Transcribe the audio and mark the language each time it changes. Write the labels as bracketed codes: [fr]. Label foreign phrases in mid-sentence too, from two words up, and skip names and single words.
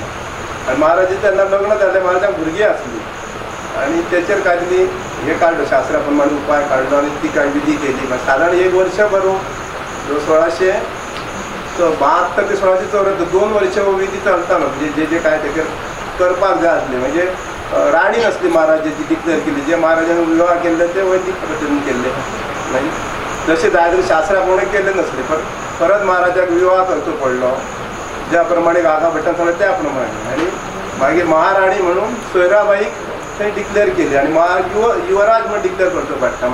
[kok] आणि महाराजी तेन्ना लग्न जाल्लें महाराजांक भुरगीं आसलीं आणि तेचेर काडली हे काडलो शास्त्रा प्रमाणे उपाय काडलो आणि ती कांय विधी केली. साधारण 1 वर्ष भरून 1672 ते 1674 2 वर्ष हो विधी चलतालो. म्हणजे जे काय तेचेर करपाक जाय आसलें म्हणजे राणी नसली महाराजाची डिक्लेअर केली जे महाराजांनी विवाह केले ते वैदिक पद्धतीन केले म्हणजे जसे जाय तरी शास्त्रा प्रमाणे केले नसले. पण परत महाराजाक विवाह करचो पडलो ज्या प्रमाणे गागा भट्टान सांगलें त्या प्रमाणे. आणि मागीर महाराणी म्हणून सोयराबाईक थंय डिक्लेअर केली आणि युवराज म्हणून डिक्लेअर करचो पडटा.